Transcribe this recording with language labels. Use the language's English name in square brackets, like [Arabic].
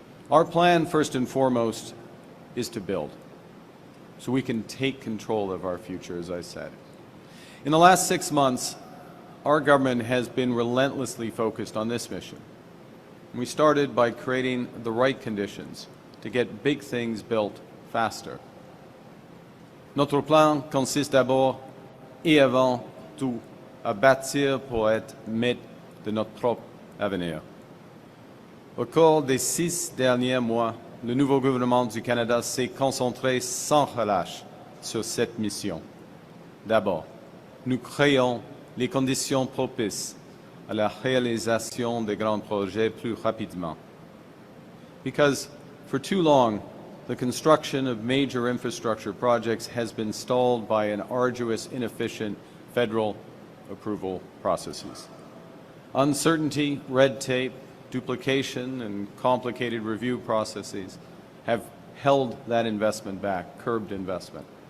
[English] Our plan, first and foremost, is to build, so we can take control of our future, as I said. In the last 6 months, our government has been relentlessly focused on this mission. We started by creating the right conditions to get big things built faster. [French] Notre plan consiste d'abord et avant tout à bâtir pour être maître de notre propre avenir. Au cours des 6 derniers mois, le nouveau gouvernement du Canada s'est concentré sans relâche sur cette mission. D'abord, nous créons les conditions propices à la réalisation des grands projets plus rapidement. [English] Because for too long, the construction of major infrastructure projects has been stalled by an arduous, inefficient federal approval processes. Uncertainty, red tape, duplication, and complicated review processes have held that investment back, curbed investment.